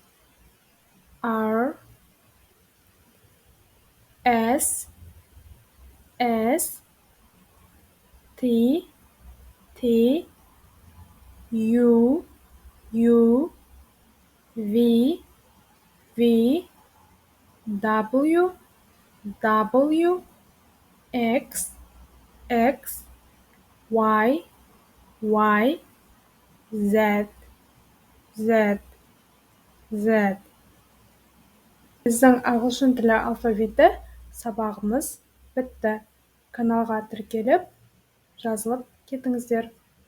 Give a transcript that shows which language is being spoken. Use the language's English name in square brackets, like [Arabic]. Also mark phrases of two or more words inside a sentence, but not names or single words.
[English] S, T, U, V, W, X, Y, Z. [Kazakh] Біздің ағылшын тілі алфавиті сабағымыз бітті. Каналға тіркеліп, жазылып кетіңіздер.